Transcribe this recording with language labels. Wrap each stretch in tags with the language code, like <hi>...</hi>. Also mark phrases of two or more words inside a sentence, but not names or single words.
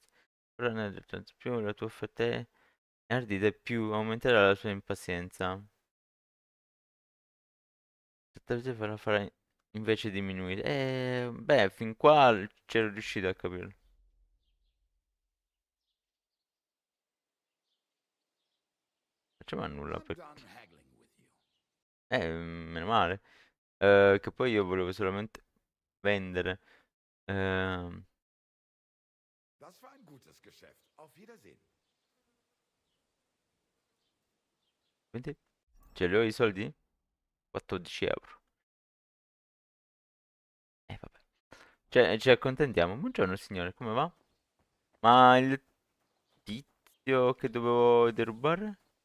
<it>Più la tua offerta è ardita e più aumenterà la sua impazienza. Questa farà invece diminuire. Beh, fin qua c'ero riuscito a capirlo. Facciamo a nulla</it> <en>I'm</en> <it>perché.</it> <en>done haggling with you.</en> <it>Meno male. Che poi io volevo solamente vendere. Ehm,</it> <de>Das war ein gutes Geschäft. Auf Wiedersehen.</de> <it>quindi ce li ho i soldi? 14 euro. Vabbè. Cioè, ci accontentiamo. Buongiorno signore, come va? Ma il tizio che dovevo derubare?</it>